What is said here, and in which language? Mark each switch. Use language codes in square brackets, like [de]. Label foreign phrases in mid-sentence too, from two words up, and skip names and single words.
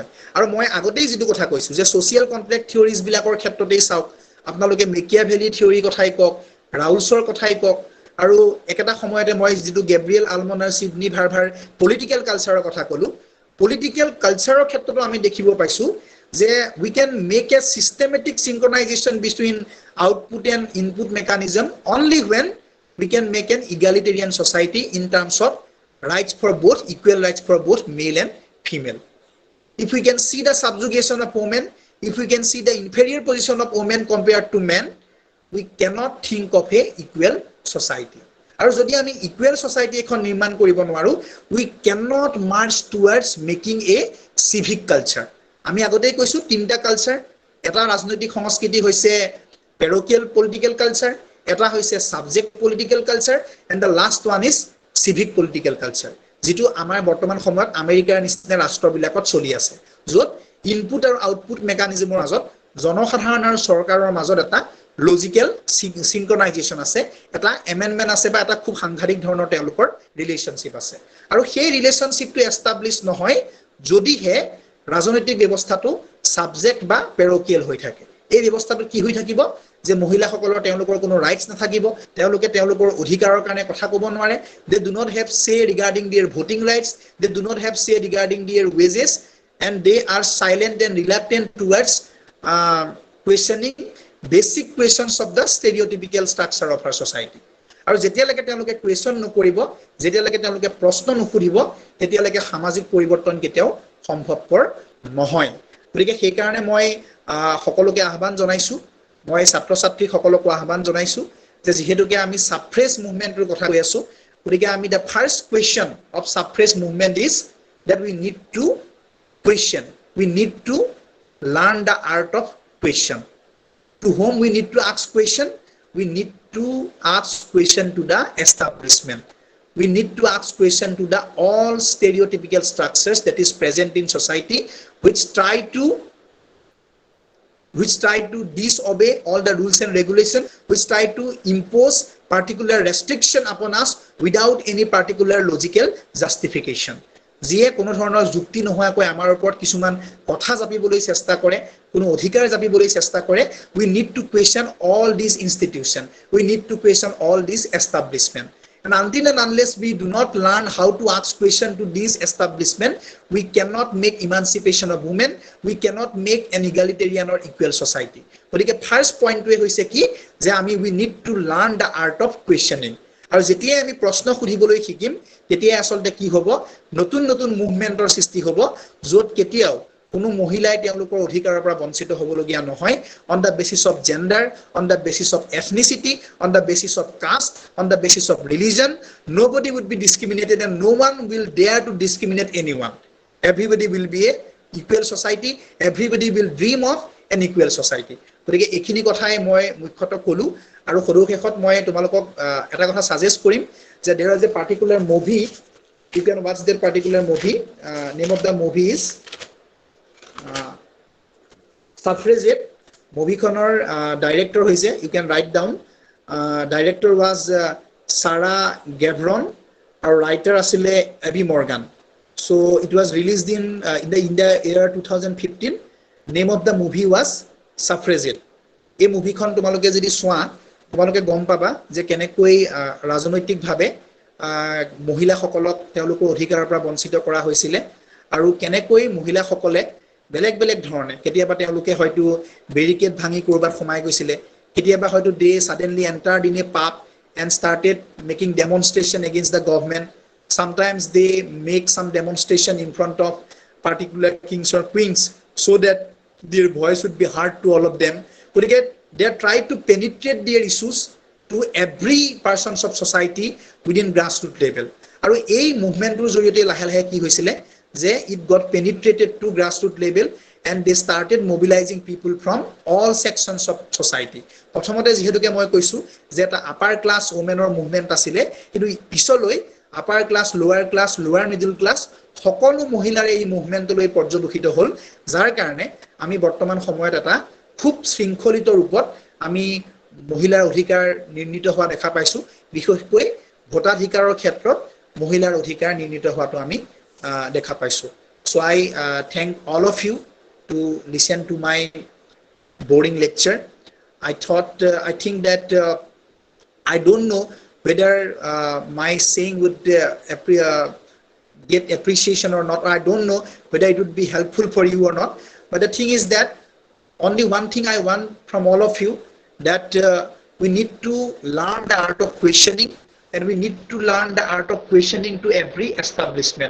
[as] আৰু মই আগতেই যেটো কথা কৈছো যে [en] social contract theories [as] বিলাকৰ ক্ষেত্ৰতেই চাওক, আপোনালোকে মেকিয়াভেলি থিওৰি কথাই কওক, ৰাউলছৰ কথাই কওক, আৰু একেটা সময়তে মই যেটো গেব্ৰিয়েল আলমনাৰ সিডনি ভাৰ্ভাৰ [en] political culture [as] কথা ক'লো, [en] political culture [as] ক্ষেত্ৰতো আমি দেখিব পাইছো যে [en] we can make a systematic synchronization between output and input mechanism only when we can make an egalitarian society in terms of rights for both, equal rights for both male and female. If we can see the subjugation of women, if we can see the inferior position of women compared to men, we cannot think of a equal society. [as] আৰু যদি আমি ইকুৱেল সোসাইটি এখন নিৰ্মাণ কৰিব নোৱাৰো, [en] we cannot march towards making a civic culture. [as] আমি আগতেই কৈছো তিনটা কালচাৰ, এটা ৰাজনৈতিক সংস্কৃতি হৈছে [en] parochial political culture, [as] এটা হৈছে [en] subject political culture, and the last one is civic political culture, [as] যেটো আমাৰ বৰ্তমান সময়ত আমেৰিকাৰ নিচিনা ৰাষ্ট্ৰবিলাকত চলি আছে, য'ত ইনপুট আৰু [en] output mechanism [as] মাজত জনসাধাৰণ আৰু চৰকাৰৰ মাজত এটা [en] logical synchronization [as] আছে, এটা এমেন্ডমেন্ট আছে বা এটা খুব সাংঘাতিক ধৰণৰ তেওঁলোকৰ ৰিলেশনশিপ আছে। আৰু সেই ৰিলেশনশিপটো এস্টাবলিশ নহয় যদিহে ৰাজনৈতিক ব্যৱস্থাটো সাবজেক্ট বা পেৰোকিয়েল হৈ থাকে। এই ব্যৱস্থাটো কি হৈ থাকিব যে মহিলাসকলৰ তেওঁলোকৰ কোনো ৰাইটছ নাথাকিব, তেওঁলোকে তেওঁলোকৰ অধিকাৰৰ কাৰণে কথা ক'ব নোৱাৰে, [en] they do not have say regarding their voting rights, they do not have say regarding their wages, and they are silent and reluctant towards questioning basic questions of the stereotypical structure of our society. [as] আৰু যেতিয়ালৈকে তেওঁলোকে কুৱেশ্যন নকৰিব, যেতিয়ালৈকে তেওঁলোকে প্ৰশ্ন নুসুধিব, তেতিয়ালৈকে সামাজিক পৰিৱৰ্তন কেতিয়াও সম্ভৱপৰ নহয়। গতিকে সেইকাৰণে মই সকলোকে আহ্বান জনাইছো, মই ছাত্ৰ ছাত্ৰীক সকলোকে আহ্বান জনাইছো যে যেহেতুকে আমি [en] suffrage movement [as] কথা কৈ আছো, গতিকে আমি [en] the first question of suffrage movement is that we need to question, we need to learn the art of question. To whom we need to ask question? We need to ask question to the establishment. We need to ask question to the all stereotypical structures that is present in society, which try to disobey all the rules and regulations, which try to impose particular restriction upon us without any particular logical justification. [as] যিয়ে কোনো ধৰণৰ যুক্তি নোহোৱাকৈ আমাৰ ওপৰত কিছুমান কথা জাপিবলৈ চেষ্টা কৰে, কোনো অধিকাৰ জাপিবলৈ চেষ্টা কৰে, [en] we need to question all these institutions, we need to question all these establishment. And until and unless we do not learn how to ask question to these establishment, we cannot make emancipation of women, we cannot make an egalitarian or equal society. [as] গতিকে [en] first point [as] হৈছে কি যে আমি [en] we need to learn the art of questioning. [as] আৰু যেতিয়া আমি প্ৰশ্ন সুধিবলৈ শিকিম, তেতিয়া আসলে কি হ'ব, নতুন নতুন মুভমেন্টৰ সৃষ্টি হ'ব, য'ত কেতিয়াও কোনো মহিলাই তেওঁলোকৰ অধিকাৰৰ পৰা বঞ্চিত হ'বলগীয়া নহয়, [en] on the basis of gender, on the basis of ethnicity, on the basis of caste, on the basis of religion. Nobody would be discriminated and no one will dare to discriminate anyone. Everybody will be a equal society, everybody will dream of an equal society. [as] গতিকে এইখিনি কথাই মই মুখ্যতঃ ক'লো। আৰু সৰু শেষত মই তোমালোকক এটা কথা সাজেষ্ট কৰিম যে [en] there is a particular movie, you can watch that particular movie, name of the movie is Suffragette. [as] মুভিখনৰ ডাইৰেক্টৰ হৈছে, [en] you can write down, director was Sarah Gavron, আৰু writer আছিলে Abby Morgan. So it was released in the year 2015, Name of the movie was Suffragette. [as] এই মুভিখন তোমালোকে যদি চোৱা তোমালোকে গম পাবা যে কেনেকৈ ৰাজনৈতিকভাৱে মহিলাসকলক তেওঁলোকৰ অধিকাৰৰ পৰা বঞ্চিত কৰা হৈছিলে আৰু কেনেকৈ মহিলাসকলে বেলেগ বেলেগ ধৰণে কেতিয়াবা তেওঁলোকে হয়তো বেৰিকেড ভাঙি কৰবাত সোমাই গৈছিলে কেতিয়াবা হয়তো দে [en] suddenly entered in a pub and started making demonstration against the government. Sometimes they make some demonstration in front of particular kings or queens so that their voice would be heard to all of them. গতিকে they are trying to penetrate their issues to every persons of society within grassroots level. [as] আৰু এই মুভমেণ্টৰ জৰিয়তে লাহে লাহে কি হৈছিলে যে [en] it got penetrated to grassroots level and they started mobilizing people from all sections of society. [as] প্ৰথমতে যেহেতুকে মই কৈছো যে এটা [en] upper class women movement [as] আছিলে কিন্তু পিছলৈ [en] upper class lower middle class [as] সকলো মহিলাৰ এই মুভমেণ্টলৈ পৰ্যবেক্ষিত হ'ল যাৰ কাৰণে আমি বৰ্তমান সময়ত এটা খুব শৃংখলিত ৰূপত আমি মহিলাৰ অধিকাৰ নিৰ্ণিত হোৱা দেখা পাইছো বিশেষকৈ ভোটাধিকাৰৰ ক্ষেত্ৰত মহিলাৰ অধিকাৰ নিৰ্ণিত হোৱাটো আমি দেখা পাইছো [en] so I thank all of you to listen to my boring lecture. I think that I don't know whether my saying would get appreciation or not. I don't know whether it would be helpful for you or not. But the thing is that only one thing I want from all of you, that we need to learn the art of questioning, and we need to learn the art of questioning to every establishment.